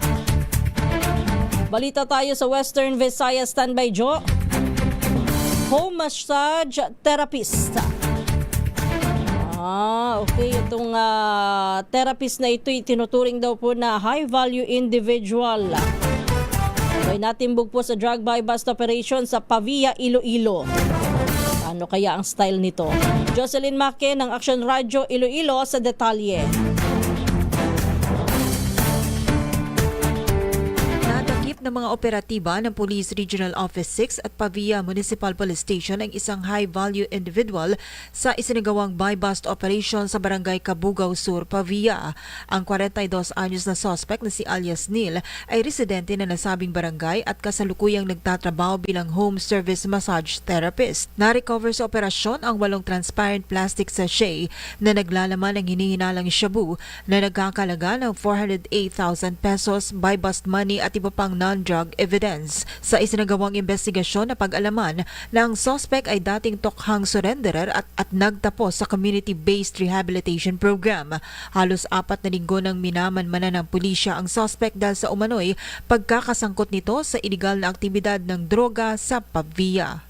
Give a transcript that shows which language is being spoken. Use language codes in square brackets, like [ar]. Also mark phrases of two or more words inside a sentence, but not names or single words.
[tl] Balita tayo sa Western Visayas. Standby, Joe. [en] Home massage therapist. Okay. [tl] Itong therapist na ito tinuturing daw po na [en] high-value individual. [tl] Okay, natimbog po sa [en] drug buy-bust operation [tl] sa Pavia, Iloilo. Ano kaya ang style nito? Jocelyn Maque ng Action Radio Iloilo sa detalye. Ng mga operatiba ng Police Regional Office 6 at Pavia Municipal Police Station ang isang [en] high-value individual [tl] sa isinagawang [en] buy-bust operation [tl] sa Barangay Cabugao Sur, Pavia. Ang 42 anyos na suspect na si alias Neil ay residente na nasabing barangay at kasalukuyang nagtatrabaho bilang [en] home service massage therapist. [tl] Na-recover sa operasyon ang 8 [en] transparent plastic sachet [tl] na naglalaman ng hinihinalang shabu na nagkakalaga ng 408,000 pesos, [en] buy-bust money [tl] at iba pang [en] non-drug evidence. [tl] Sa isinagawang investigasyon na pag-alaman na ang suspect ay dating tokhang surrenderer at nagtapos sa [en] community-based rehabilitation program. [tl] Halos 4 na linggo nang minamanmanan ng pulisya ang suspect dahil sa umano'y pagkakasangkot nito sa iligal na aktibidad ng droga sa Pavia.